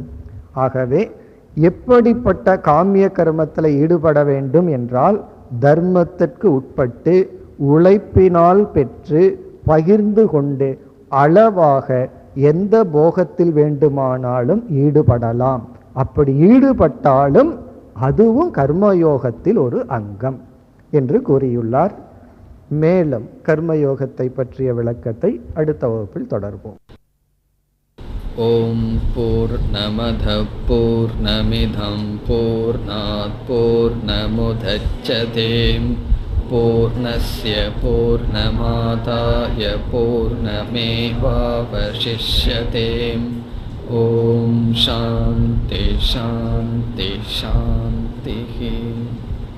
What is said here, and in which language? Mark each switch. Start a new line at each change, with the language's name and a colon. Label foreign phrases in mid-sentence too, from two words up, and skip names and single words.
Tamil: ஆகவே எப்படிப்பட்ட காமிய கர்மத்தில் ஈடுபட வேண்டும் என்றால், தர்மத்திற்கு உட்பட்டு உழைப்பினால் பெற்று பகிர்ந்து கொண்டு அளவாக எந்த போகத்தில் வேண்டுமானாலும் ஈடுபடலாம். அப்படி ஈடுபட்டாலும் அதுவும் கர்மயோகத்தில் ஒரு அங்கம் என்று கூறியுள்ளார். மேலும் கர்மயோகத்தை பற்றிய விளக்கத்தை அடுத்த வகுப்பில் தொடர்போம்.
Sanskrit: ओं पूर्णमद पूर्णमिदं पूर्णात् पूर्णमुदच्यते पूर्णस्य पूर्णमादाय पूर्णमेवावशिष्यते. ओं शान्ति शान्ति शान्ति.